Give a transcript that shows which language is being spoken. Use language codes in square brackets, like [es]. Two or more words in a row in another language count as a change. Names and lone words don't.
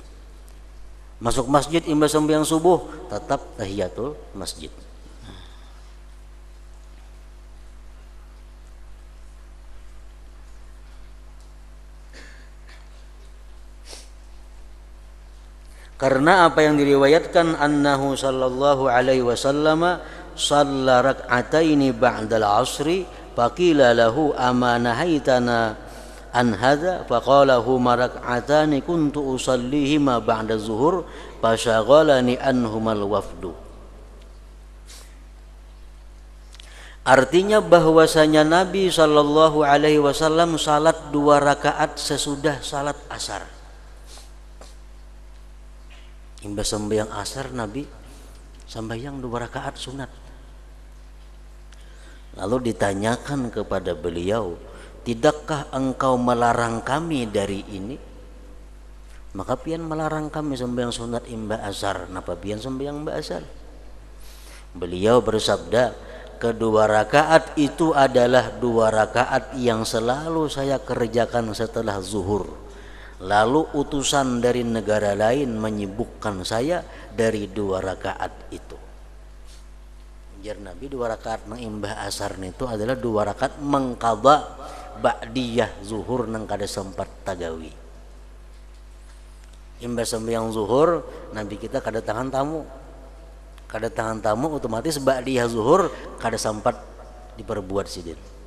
[bjn] Masuk masjid imba sembahyang subuh tetap tahiyatul masjid. [id] Karena apa yang diriwayatkan [ar] أنه صلى الله عليه وسلم صلى ركعتين بعد العصر فقيل له أما نهيتنا عن هذا فقال هما ركعتان كنت أصليهما بعد الظهر فشغلني عنهما الوفد. [id] Artinya bahwasanya Nabi [ar] صلى الله عليه وسلم [id] salat 2 rakaat sesudah salat asar. [bjn] Imba sembahyang asar Nabi sembahyang 2 rakaat sunat. [id] Lalu ditanyakan kepada beliau, tidakkah engkau melarang kami dari ini? [bjn] Maka pian melarang kami sembahyang sunat imba asar. Napa pian sembahyang imba asar? [id] Beliau bersabda, kedua rakaat itu adalah 2 rakaat yang selalu saya kerjakan setelah zuhur. Lalu utusan dari negara lain menyibukkan saya dari 2 rakaat itu. [bjn] Jar Nabi 2 rakaat mengimbah asar itu adalah 2 rakaat mengqadha ba'diyah zuhur nang kada sempat tagawi. Imbah sembahyang zuhur Nabi kita kada tangan tamu. Kada tangan tamu otomatis ba'diyah zuhur kada sempat diperbuat sidin.